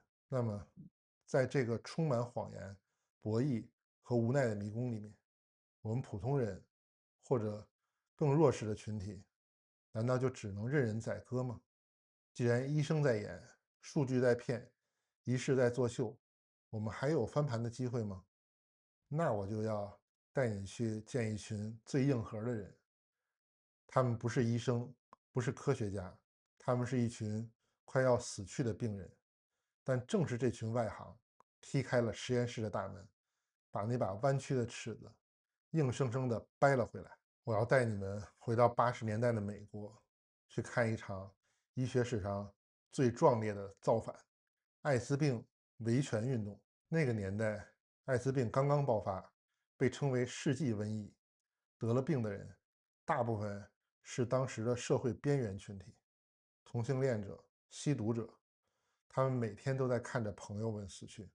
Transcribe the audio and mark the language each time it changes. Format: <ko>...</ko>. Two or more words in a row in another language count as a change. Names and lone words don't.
<zh>那麼，在這個充滿謊言、博弈和無奈的迷宮裡面，我們普通人或者更弱勢的群體，難道就只能任人宰割嗎？既然醫生在演，數據在騙，儀式在作秀，我們還有翻盤的機會嗎？那我就要帶你去見一群最硬核的人。他們不是醫生，不是科學家，他們是一群快要死去的病人。但正是這群外行踢開了實驗室的大門，把那把彎曲的尺子硬生生地掰了回來。我要帶你們回到80年代的美國，去看一場醫學史上最壯烈的造反——艾滋病維權運動。那個年代，艾滋病剛剛爆發，被稱為世紀瘟疫。得了病的人，大部分是當時的社會邊緣群體，同性戀者、吸毒者，他們每天都在看着朋友們死去。</zh>